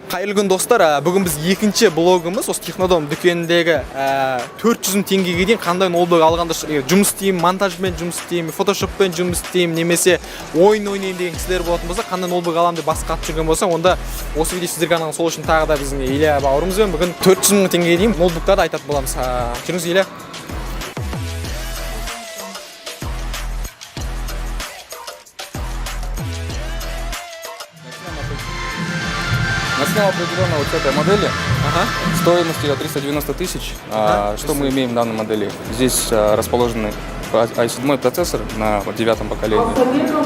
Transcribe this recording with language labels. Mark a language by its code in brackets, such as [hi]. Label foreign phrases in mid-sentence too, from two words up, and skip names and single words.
[kk] Қайырлы күн достар, бүгін біз екінші блогымыз осы Технодом дүкеніндегі 400 теңгеге дейін қандай ноутбук алғанда жұмыс істеймін, монтажбен жұмыс істеймін, фотошоппен жұмыс істеймін, немесе ойын ойнаймын деген кісілер болатын болса, қандай ноутбук аламын деп басқа қатып жүрген болса, онда осы видео сіздерге арналған. Сол үшін тағы да біздің Илья бауырымызбен бүгін 400 мың теңгеге дейін ноутбуктарды айтатын боламыз. Жүріңіз, Илья. [ru] Начнем определенно вот с этой модели. Стоимость ее 390 тысяч. Что мы имеем в данной модели? Здесь расположенный i7 процессор на 9-м поколении.